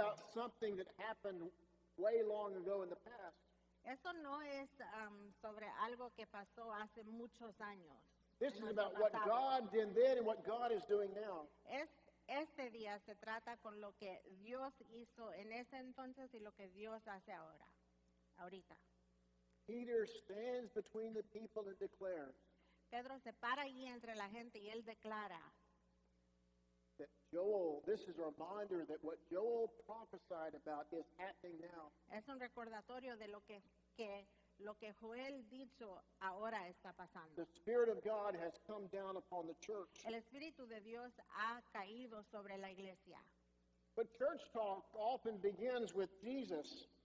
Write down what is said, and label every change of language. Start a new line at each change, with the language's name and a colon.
English: about something that happened way long ago in the past.
Spanish: Esto no es sobre algo que pasó hace muchos años.
English: This
Spanish: en
English: is
Spanish: nuestro
English: about what
Spanish: pasado.
English: God did then and what God is doing now.
Spanish: Este día se trata con lo que Dios hizo en ese entonces y lo que Dios hace ahorita.
English: Peter stands between the people and declares
Spanish: Pedro se para allí entre la gente y él declara
English: that Joel, this is a reminder that what Joel prophesied about is happening now.
Spanish: es un recordatorio de lo que Joel dicho ahora está pasando.
English: The Spirit of God has come down upon the church.
Spanish: El Espíritu de Dios ha caído sobre la iglesia.
English: But church talk often begins with Jesus.